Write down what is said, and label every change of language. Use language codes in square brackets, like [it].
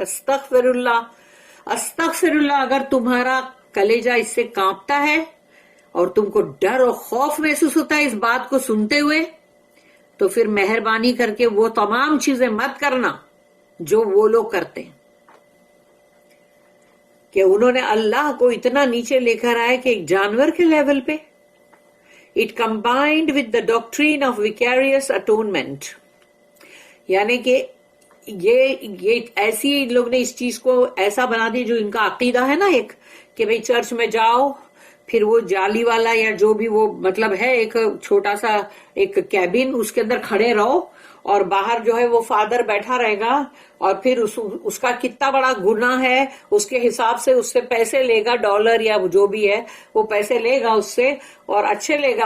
[ur] استغفر اللہ استغفر اللہ. اگر تمہارا کلیجہ اس سے کانپتا ہے اور تم کو ڈر اور خوف محسوس ہوتا ہے اس بات کو سنتے ہوئے, تو پھر مہربانی کر کے وہ تمام چیزیں مت کرنا جو وہ لوگ کرتے ہیں, کہ انہوں نے اللہ کو اتنا نیچے لے کر آئے کہ ایک جانور کے لیول پہ. [en] It combined with the doctrine of vicarious atonement. [ur] یعنی کہ یہ ایسی لوگ نے اس چیز کو ایسا بنا دی, جو ان کا عقیدہ ہے نا ایک, کہ بھئی چرچ میں جاؤ, پھر وہ جالی والا یا جو بھی وہ مطلب ہے ایک چھوٹا سا ایک کیبن, اس کے اندر کھڑے رہو اور باہر جو ہے وہ فادر بیٹھا رہے گا, اور پھر اس کا کتنا بڑا گناہ ہے اس کے حساب سے اس سے پیسے لے گا, ڈالر یا جو بھی ہے وہ پیسے لے گا اس سے, اور اچھے لے گا.